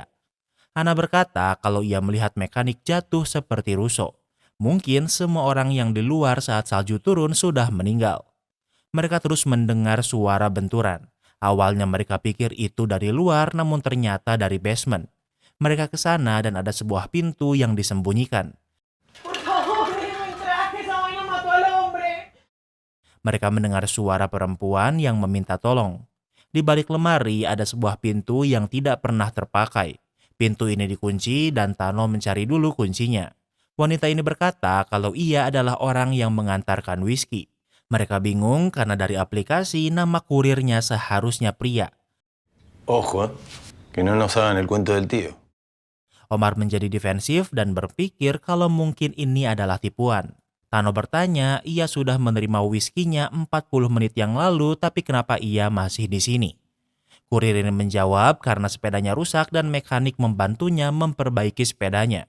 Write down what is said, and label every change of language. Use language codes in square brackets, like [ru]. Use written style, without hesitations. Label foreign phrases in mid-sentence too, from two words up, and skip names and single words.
[id] Ana berkata kalau ia melihat mekanik jatuh seperti Russo. Mungkin semua orang yang di luar saat salju turun sudah meninggal. Mereka terus mendengar suara benturan. Awalnya mereka pikir itu dari luar namun ternyata dari basement. Mereka ke sana dan ada sebuah pintu yang disembunyikan. [es] Por favor, déjame entrar, que esa vaina mató al hombre. [id] Mereka mendengar suara perempuan yang meminta tolong. Di balik lemari ada sebuah pintu yang tidak pernah terpakai. Pintu ini dikunci dan Tano mencari dulu kuncinya. Wanita ini berkata kalau ia adalah orang yang mengantarkan whisky. Mereka bingung karena dari aplikasi nama kurirnya seharusnya pria. [es] Ojo, que no nos hagan el cuento del tío. [id] Omar menjadi defensif dan berpikir kalau mungkin ini adalah tipuan. Tano bertanya, ia sudah menerima whisky-nya 40 menit yang lalu, tapi kenapa ia masih di sini? Kurir ini menjawab karena sepedanya rusak dan mekanik membantunya memperbaiki sepedanya.